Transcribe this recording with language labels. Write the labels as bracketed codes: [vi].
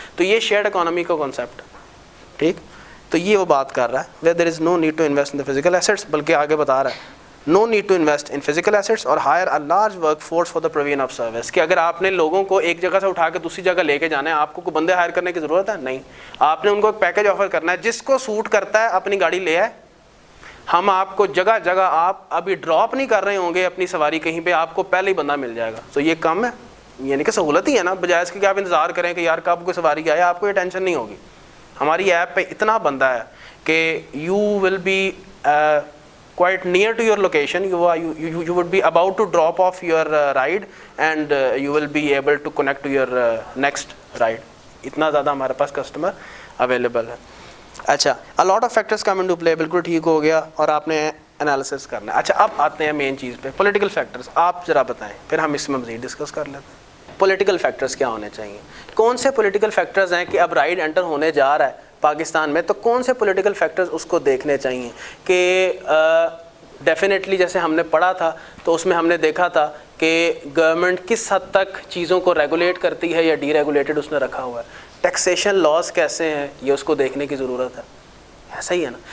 [ur] تو یہ shared economy کا کانسیپٹ. ٹھیک, تو یہ وہ بات کر رہا ہے [en] where there is no need to invest in the physical assets, [ur] بلکہ آگے بتا رہا ہے [en] no need to invest in physical assets [ur] اور [en] hire a large work force for the provision of service, [ur] کہ اگر آپ نے لوگوں کو ایک جگہ سے اٹھا کے دوسری جگہ لے کے جانا ہے, آپ کو کوئی بندے ہائر کرنے کی ضرورت ہے نہیں, آپ نے ان کو ایک پیکج آفر کرنا ہے, جس کو سوٹ کرتا ہے اپنی گاڑی لے آئے, ہم آپ کو جگہ جگہ, آپ ابھی ڈراپ نہیں کر رہے ہوں گے اپنی سواری کہیں پہ, آپ کو پہلے ہی بندہ مل جائے گا. تو یہ کم ہے, یعنی کہ سہولت ہی ہے نا, بجائے اس کے کہ آپ انتظار کریں کہ یار کب کوئی سواری آئے, آپ کو یہ ٹینشن نہیں ہوگی. ہماری ایپ پہ اتنا بندہ ہے کہ [en] You will be quite near to your location, you would be about to drop off your ride and you will be able to connect to your next ride. [ur] اتنا زیادہ ہمارے پاس کسٹمر اویلیبل ہے. اچھا, [en] a lot of factors come into play, [ur] بالکل ٹھیک ہو گیا, اور آپ نے انالیسس کرنا ہے. اچھا, اب آتے ہیں مین چیز پہ, پولیٹیکل فیکٹرز. آپ ذرا بتائیں, پھر ہم اس میں مزید ڈسکس کر لیتے ہیں. پولیٹیکل فیکٹرز کیا ہونے چاہیے, کون سے پولیٹیکل فیکٹرز ہیں کہ اب رائڈ انٹر ہونے جا رہا ہے پاکستان میں, تو کون سے پولیٹیکل فیکٹرز اس کو دیکھنے چاہیے کہ ڈیفینیٹلی جیسے ہم نے پڑھا تھا تو اس میں ہم نے دیکھا تھا کہ گورنمنٹ کس حد تک چیزوں کو ریگولیٹ کرتی ہے یا ڈی ریگولیٹڈ اس نے رکھا ہوا ہے, ٹیکسیشن لاز کیسے ہیں, یہ اس کو دیکھنے کی ضرورت ہے. ایسا ہی ہے نا.